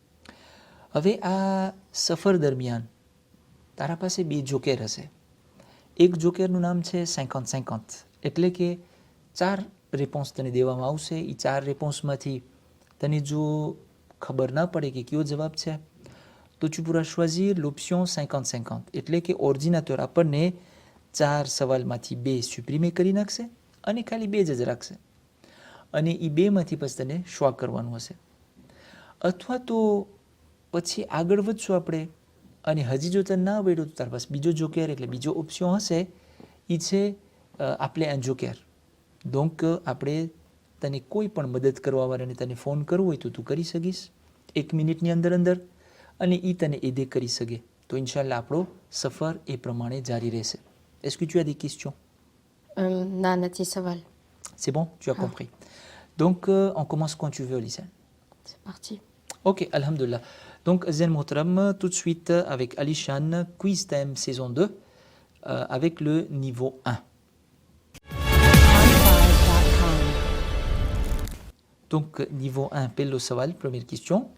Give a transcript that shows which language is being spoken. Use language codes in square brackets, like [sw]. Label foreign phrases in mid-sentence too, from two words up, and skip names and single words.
[gu] હવે આ સફર દરમિયાન તારા પાસે 2 જોકેર હશે. એક જોકેરનું નામ છે 50-50, એટલે કે 4 રેપોન્સ તને દેવામાં આવશે. એ 4 રેપોન્સમાંથી તને જો ખબર ના પડે કે કયો જવાબ છે તો [fr] tu pourras choisir l'option 50-50, [gu] એટલે કે ઓર્ડિનેટર આપણને 4 સવાલમાંથી 2 supprimer કરી નાખશે અને ખાલી 2 જ રાખશે અને એ 2માંથી પછી તને શ્વા કરવાનું હશે. અથવા તો પછી આગળ વધશું આપણે અને હજી જો તને ના આવડ્યું તો તારા પાસે બીજો જોકેર, એટલે બીજો ઓપ્શન હશે, એ છે આપણે [fr] un joker. [gu] donc આપણે તને કોઈ પણ મદદ કરવાવાળાને તને ફોન કરવો હોય તો તું કરી શકીશ 1 મિનિટની અંદર અને એ તને એદે કરી શકે. તો ઇન્શાલ્લાહ આપણો સફર એ પ્રમાણે જારી રહેશે. [fr] est-ce que tu as des questions? [gu] ના, નથી સવાલ. [fr] c'est bon, tu as compris. donc on commence quand tu veux, Lisa. C'est parti. ok, alhamdulillah. donc Zen Mohtaram, tout de suite avec Alishan, [en] quiz time [fr] saison 2 avec le niveau 1. donc niveau 1, [gu] પહેલો સવાલ, [fr] première question.